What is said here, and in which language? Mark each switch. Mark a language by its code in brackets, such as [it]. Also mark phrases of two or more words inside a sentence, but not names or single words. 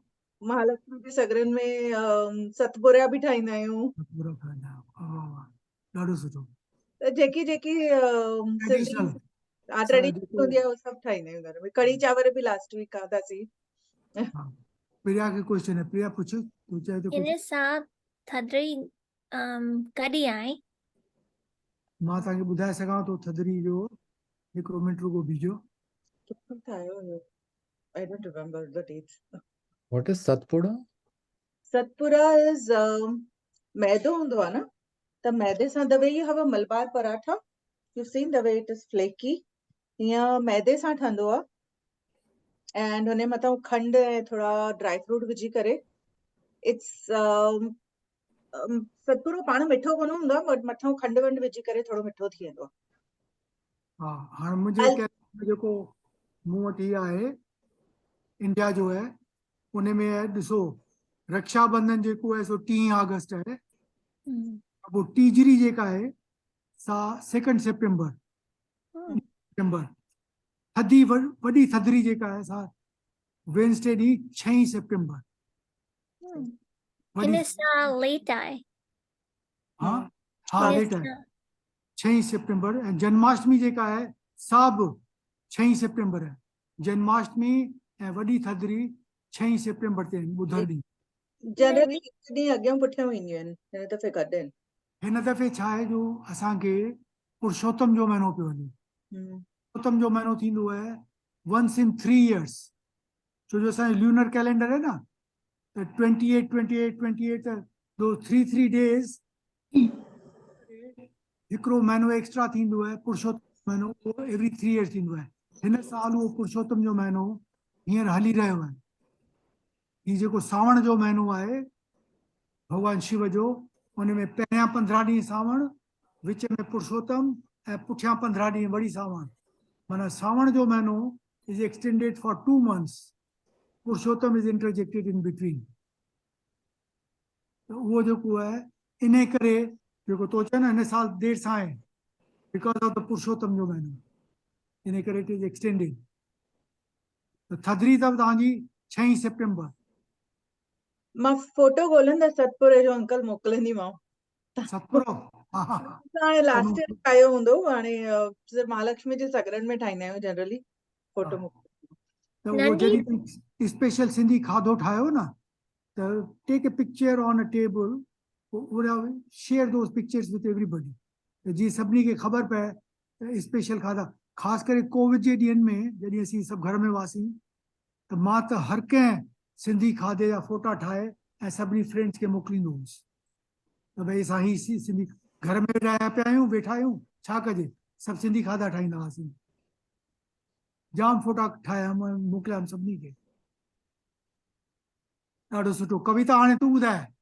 [sd] महालक्ष्मी जे सगड़नि में सतपुड़ा बि ठाहींदा आहियूं पूरो खाईंदा आहियो। वाह, वाह, वाह। ॾाढो सुठो त जेकी जेकी सिंधी ट्रेडिशनल ट्रेडिशनल जेको हूंदी आहे उहो सभु ठाहींदा आहियूं घर में कढ़ी चांवर बि [en] last week [sd] खाधासीं हा प्रिया खे क्वेश्चन है प्रिया पुछ तूं चए तो कुछ हिन सां थधिड़ी कॾहिं आहे मां तव्हांखे ॿुधाए सघां थो थधिड़ी जो हिकिड़ो मिंट रुगो बीजो किथां ठाहियो हुयो [en] I don't remember the dates. what is satpura Satpura is [sd] मैदो हूंदो आहे न त मैदे सां [en] the way you have a मलबार पराठा you've seen the way it is flaky [sd] हीअं मैदे सां ठहंदो आहे एंड हुन मथां खंडु ऐं थोरा [en] dry fruit [sd] विझी करे इट्स सतपुड़ो पाण मिठो कोन हूंदो आहे बट मथां खंडु वंड विझी करे थोरो मिठो थी वेंदो हा हाणे मुंहिंजे कैलेंडर में जेको मूं वटि हीअ आहे इंडिया जो है उन में है ॾिसो रक्षाबंधन जेको आहे सो 3 अगस्त आहे पोइ टीजड़ी जेका आहे सा 2 सितंबर सितंबर थधी वॾी थधिड़ी जेका आहे सा वेंसडे ॾींहुं 6 सितंबर वॾी [en] In this late eye. [sd] हा हा [en] In लेट this, [sd] आहे 6 सितंबर ऐं जन्माष्टमी जेका आहे सा बि 6 सितंबर आहे जन्माष्टमी ऐं वॾी थधिड़ी 6 सितंबर ते आहिनि ॿुधर ॾींहुं जनरली हिकु ॾींहुं अॻियां पुठियां ईंदियूं आहिनि हिन दफ़े गॾु आहिनि हिन दफ़े छा आहे जो असांखे पुरुषोत्तम जो महीनो पियो हले पुरुषोत्तम जो महीनो थींदो आहे [en] once in 3 years [sd] छो जो असांजो ल्यूनर कैलेंडर आहे न त 28 28 28 त दो 3 days हिकिड़ो महीनो एक्स्ट्रा थींदो आहे पुरुषोत्तम महीनो उहो [en] every 3 years [sd] थींदो आहे हिन साल उहो पुरुषोत्तम जो महीनो हींअर हली रहियो आहे हीउ जेको सावण जो महीनो आहे भगवान शिव जो उन में पहिरियां 15 ॾींहं सावण विच में पुरुषोत्तम ऐं पुठियां 15 ॾींहं वरी सावण माना सावण जो महीनो [en] is extended for 2 months [sd] पुरुषोत्तम [en] is interjected in between [sd] त उहो जेको आहे इन करे जेको तो चए न हिन साल देरि सां आहे [en] because of the [sd] पुरुषोत्तम जो महीनो इन करे [en] it is extended [sd] त थधिड़ी अथव तव्हांजी 6 सितंबर मां फोटो ॻोल्हंदसि सतपुड़े जो अंकल मोकिलींदीमांव सतपुड़ो हा हा हाणे [en] last year [sd] ठाहियो हूंदो हाणे सिर्फ़ु महालक्ष्मी जे सगड़नि में ठाहींदा आहियूं जनरली फोटो त उहो जॾहिं स्पेशल सिंधी खाधो ठाहियो न त [en] take a picture on a table share those pictures with everybody [sd] त जीअं सभिनी खे ख़बर पए त स्पेशल खाधा ख़ासि करे कोविड जे ॾींहंनि में जॾहिं असीं सभु घर में हुआसीं त मां त हर कंहिं सिंधी खाधे जा फोटा ठाहे ऐं सभिनी फ्रेंड्स खे मोकिलींदो हुउसि त भई असां ही सिंधी घर में रहिया पिया आहियूं वेठा आहियूं छा कजे सभु सिंधी खाधा ठाहींदा हुआसीं जाम फोटा ठाहिया मोकिलिया सभिनी खे ॾाढो सुठो कविता हाणे तूं ॿुधाए